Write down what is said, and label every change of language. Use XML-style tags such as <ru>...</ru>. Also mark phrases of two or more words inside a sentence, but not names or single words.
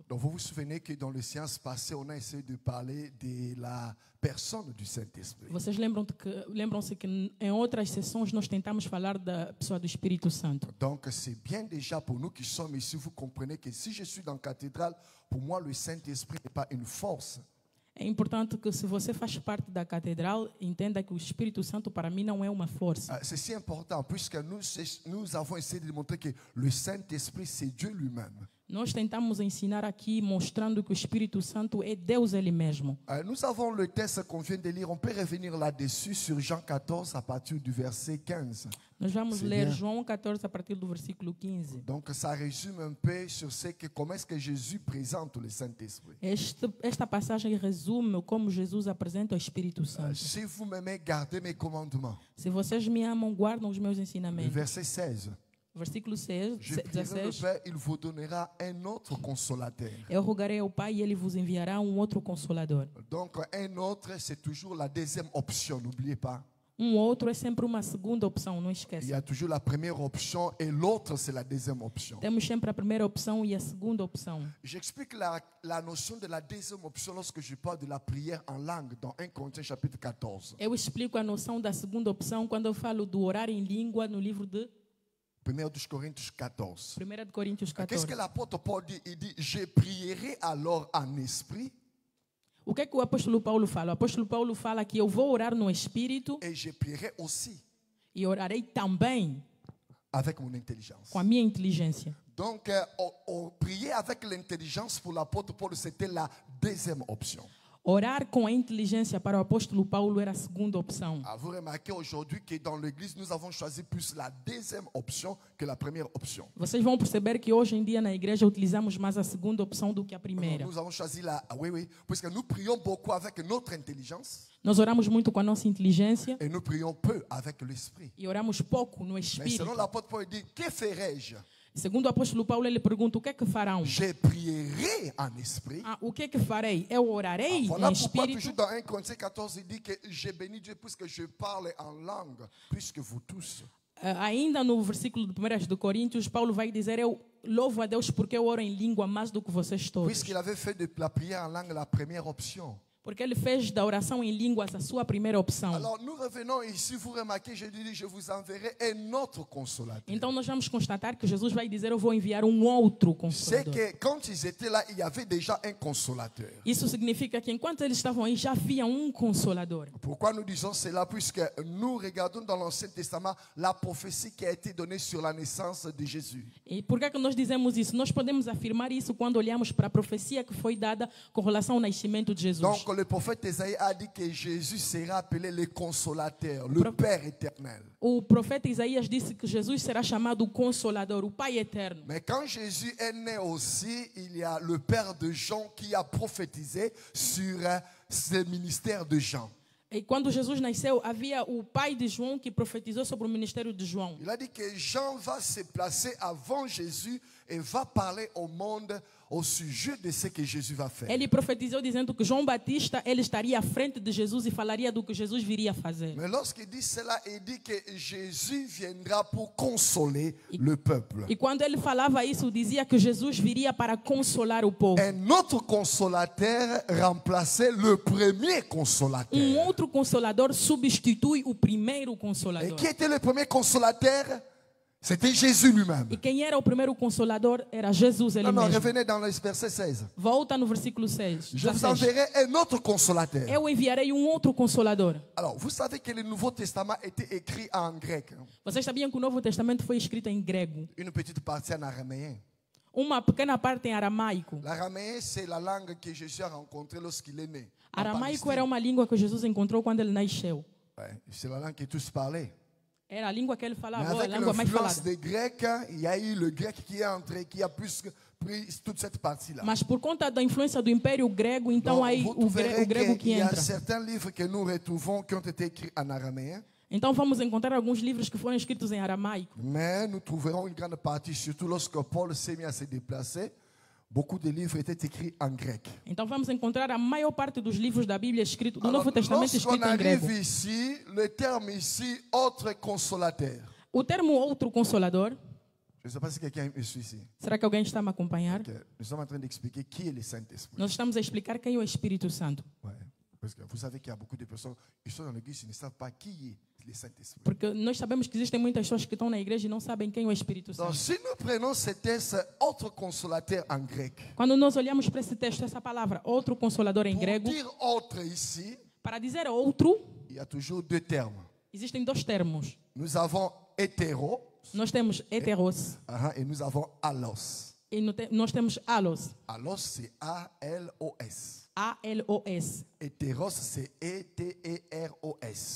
<fr>Donc vous vous souvenez que dans les séances passées, on a essayé de parler de la personne du Saint-Esprit.</fr> <pt>Vocês lembram-se que em outras sessões nós tentamos falar da pessoa do Espírito Santo.</pt> <fr>Donc c'est bien déjà pour nous qui sommes ici, vous comprenez que si je suis dans la cathédrale, pour moi le Saint-Esprit n'est pas une force.</fr> <pt>É importante que se você faz parte da catedral, entenda que o Espírito Santo para mim não é uma força.</pt> <fr>C'est si important puisque nous avons essayé de démontrer que le Saint-Esprit c'est Dieu lui-même.</fr> <pt>Nós tentamos ensinar aqui mostrando que o Espírito Santo é Deus ele mesmo.</pt> <fr>Nous avons le texte qu'on vient de lire, on peut revenir là-dessus sur Jean 14 à partir du verset 15.</fr> <pt>Nós vamos</pt> <fr>C'est</fr> <pt>ler</pt> <fr>bien.</fr> <pt>João 14 a partir do versículo 15.</pt> <fr>Donc ça résume un peu sur comment est-ce que Jésus présente le Saint-Esprit.</fr> <pt>Esta passagem resume como Jesus apresenta o Espírito Santo.</pt> <fr>Si vous m'aimez, gardez mes commandements.</fr> <pt>Se vocês me amam, guardam os meus</pt> <fr>Le</fr> <pt>ensinamentos.</pt> <fr>verset 16.</fr> <pt>Versículo 6,</pt> <fr>Je prierai le</fr> <pt>16.</pt> <fr>Père, il vous donnera un autre consolateur.</fr> <pt>Eu rogarei ao Pai e ele vos enviará outro consolador.</pt> <fr>Donc un autre, c'est toujours la deuxième option, n'oubliez pas.</fr> <pt>Outro é sempre uma segunda opção, não</pt> <fr>Il y</fr> <pt>esqueça.</pt> <fr>a toujours la première option et l'autre, c'est la deuxième option.</fr> <pt>Temos sempre a primeira opção e a segunda opção.</pt> <fr>J'explique la notion de la deuxième option lorsque je parle de la prière en langue dans 1 Corinthiens chapitre 14.</fr> <pt>Eu explico a noção da segunda opção quando eu falo do orar em língua no livro de 1 Coríntios 14. 1 de Coríntios</pt> <fr>Qu'est-ce</fr> <pt>14.</pt> <fr>que l'apôtre Paul dit? Il dit, je prierai alors en esprit</fr> <pt>O que é que o apóstolo Paulo fala? O apóstolo Paulo fala que eu vou orar no Espírito</pt> <fr>et je prierai aussi</fr> <pt>e orarei também</pt> <fr>avec mon intelligence.</fr> <pt>com a minha inteligência.</pt> <fr>Donc, prier avec l'intelligence pour l'apôtre Paul, c'était la deuxième option.</fr> <pt>Orar com a inteligência para o apóstolo Paulo era a segunda opção.</pt> <fr>Vous remarquez aujourd'hui que dans l'église, nous avons choisi plus la deuxième option que la première option.</fr> <pt>Vocês vão perceber que hoje em dia na igreja utilizamos mais a segunda opção do que a primeira.</pt> <fr>Nous avons choisi oui, puisque nous prions beaucoup avec notre intelligence</fr> <pt>Nós oramos muito com a nossa inteligência</pt> <fr>et nous prions peu avec l'esprit.</fr> <pt>e oramos pouco no</pt> <fr>Mais</fr> <pt>Espírito.</pt> <fr>selon l'apôtre Paul, il dit, que ferai-je?</fr> <pt>Segundo o apóstolo Paulo, ele pergunta: o que é que farão?</pt> <fr>Je prierai en esprit.</fr> <pt>O que é que farei? Eu orarei</pt> <fr>Voilà</fr> <pt>em</pt> <fr>pourquoi</fr> <pt>espírito.</pt> <fr>toujours dans 1 Corinthiens 14, il dit que j'ai béni Dieu puisque je parle en langue, plus que vous tous.</fr> <pt>Ainda no versículo de 1 de Coríntios, Paulo vai dizer: eu louvo a Deus porque eu oro em língua mais do que vocês todos.</pt> <fr>Puisqu'il avait fait de la prière en langue la première option.</fr> <pt>Porque ele fez da oração em línguas a sua primeira opção.</pt> <fr>Alors nous revenons ici, vous remarquez, je dis, je vous enverrai un autre consolateur.</fr> <pt>Então nós vamos constatar que Jesus vai dizer: eu vou enviar um outro</pt> <fr>C'est</fr> <pt>consolador.</pt> <fr>que quand ils étaient là, il y avait déjà un consolateur.</fr> <pt>Isso significa que enquanto eles estavam aí já havia um consolador.</pt> <fr>Pourquoi nous disons cela? Puisque nous regardons dans l'Ancien Testament la prophétie qui a été donnée sur la naissance de Jésus.</fr> <pt>E por que é que nós dizemos isso? Nós podemos afirmar isso quando olhamos para a profecia que foi dada com relação ao nascimento de Jesus.</pt> <fr>Donc le prophète Isaïe a dit que Jésus sera appelé le consolateur, le Père éternel.</fr> <pt>O profeta Isaías disse que Jesus será chamado o Consolador, o Pai Eterno.</pt> <fr>Mais quand Jésus est né aussi, il y a le père de Jean qui a prophétisé sur ce ministère de Jean.</fr> <pt>E quando Jesus nasceu, havia o pai de João que profetizou sobre o ministério de João.</pt> <fr>Il a dit que Jean va se placer avant Jésus et va parler au monde au sujet de ce que Jésus va faire.</fr> <pt>Ele profetizou dizendo que João Batista ele estaria à frente de Jesus e falaria do que Jesus viria a fazer.</pt> <fr>Mais lorsqu'il dit cela, il dit que Jésus viendra pour consoler le peuple.</fr> <pt>E quando ele falava isso, dizia que Jesus viria para consolar o povo.</pt> <fr>Un autre consolateur remplaçait le premier consolateur.</fr> <pt>Outro consolador substitui o primeiro</pt> <fr>Et</fr> <pt>consolador.</pt> <fr>qui était le premier consolateur? C'était Jésus lui-même.</fr> <pt>E quem era o primeiro consolador era Jesus ele</pt> <fr>Non,</fr> <pt>mesmo.</pt> <fr>revenez dans le verset 16.</fr> <pt>Volta no versículo 6.</pt> <fr>Je vous</fr> <pt>16.</pt> <fr>enverrai un autre consolateur.</fr> <pt>Eu enviarei um outro consolador.</pt> <fr>Alors, vous savez que le Nouveau Testament était écrit en grec.</fr> <pt>Vocês sabiam que o Novo Testamento foi escrito em grego?</pt> <fr>Une petite partie en araméen.</fr> <pt>Uma pequena parte em aramaico.</pt> <fr>L'araméen, c'est la langue que Jésus a rencontrée lorsqu'il est né. en</fr> <pt>Aramaico</pt> <fr>Palestine.</fr> <pt>era uma língua que Jesus encontrou quando ele nasceu.</pt> <fr>Ouais, c'est la langue que tous parlaient.</fr> <pt>Era a língua que ele</pt> <fr>Mais</fr> <pt>falava, a</pt> <fr>avec</fr> <pt>língua mais</pt> <fr>l'influence</fr> <pt>falada.</pt> <fr>des Grecs, il y a eu le grec qui est entré, qui a plus pris toute cette partie-là.</fr> <pt>Mas por conta da influência do Império Grego, então</pt> <fr>Donc,</fr> <pt>aí</pt> <fr>vous</fr> <pt>o</pt> <fr>trouverez</fr> <pt>grego que</pt> <fr>qu'il y a</fr> <pt>entra.</pt> <fr>certains livres que nous retrouvons qui ont été écrits en araméen,</fr> <pt>Então vamos encontrar alguns livros que foram escritos em aramaico.</pt> <fr>mais nous trouverons une grande partie, surtout lorsque Paul s'est mis à se déplacer, beaucoup de livres étaient écrits en grec.</fr> <pt>Então vamos encontrar a maior parte dos livros da Bíblia escrito, do</pt> <fr>Alors,</fr> <pt>Novo Testamento</pt> <fr>lorsqu'on</fr> <pt>escrito em grego.</pt> <fr>arrive ici, le terme ici, autre consolateur.</fr> <pt>O termo outro consolador,</pt> <fr>Je ne sais pas si quelqu'un me suit ici.</fr> <pt>será que alguém está a me acompanhar?</pt> <fr>Ok. Nous sommes en train d'expliquer qui est le Saint-Esprit.</fr> <pt>Nós estamos a explicar quem é o Espírito Santo.</pt> <fr>Ouais. Parce que vous savez qu'il y a beaucoup de personnes qui sont dans l'église, ils ne savent pas qui est le Saint-Esprit.</fr> <pt>Porque nós sabemos que existem muitas pessoas que estão na igreja e não sabem quem é o Espírito</pt> <fr>Donc,</fr> <pt>Santo.</pt> <fr>si nous prenons ce texte, autre consolateur en grec,</fr> <pt>Quando nós olhamos para esse texto, essa palavra, outro consolador em</pt> <fr>pour</fr> <pt>grego,</pt> <fr>dire autre ici,</fr> <pt>para dizer outro,</pt> <fr>il y a toujours deux termes.</fr> <pt>existem dois termos.</pt> <fr>Nous avons hétéro</fr> <pt>Nós temos heteros</pt> <fr>et nous avons allos.</fr> <pt>e nós temos alos.</pt> <fr>Allos, c'est A-L-O-S.</fr> <pt>A-L-O-S.</pt> <fr>Hétéros, c'est E-T-E-R-O-S.</fr>